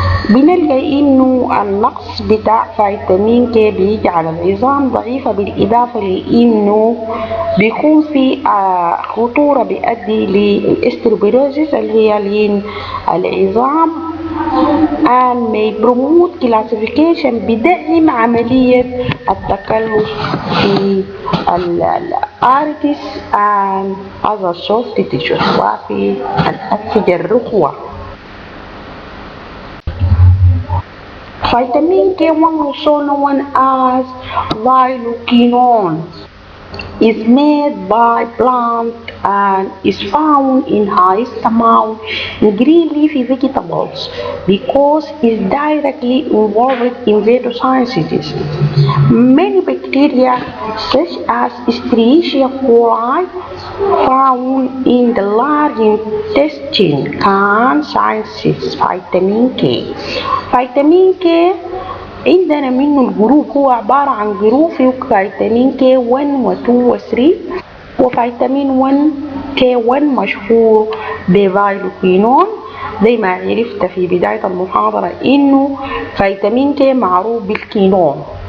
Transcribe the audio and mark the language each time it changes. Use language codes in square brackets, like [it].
[ar] بنلقى انه النقص بتاع فيتامين K بيجعل العظام ضعيفة، بالاضافة لانه بيكون في خطورة بيؤدي للاستروبيروزيس اللي هي لين العظام، [en] and may promote calcification، [ar] بدعم عملية التكلس في [en] arteries and other soft tissues [ar] وفي الأنسجة الرخوة. [en] Vitamin K1, also known as phytoquinone, is made by plant and is found in highest amount in green leafy vegetables because it's directly involved in photosynthesis. Many bacteria such as Escherichia coli found in the large intestine can synthesize vitamin K. [ar] vitamin K عندنا منه الجروب هو عبارة عن جروب فيه فيتامين K1 و2 و3، وفيتامين 1 K1 مشهور بفيتوكينون زي ما عرفت في بداية المحاضرة انه فيتامين K معروف بالكينون.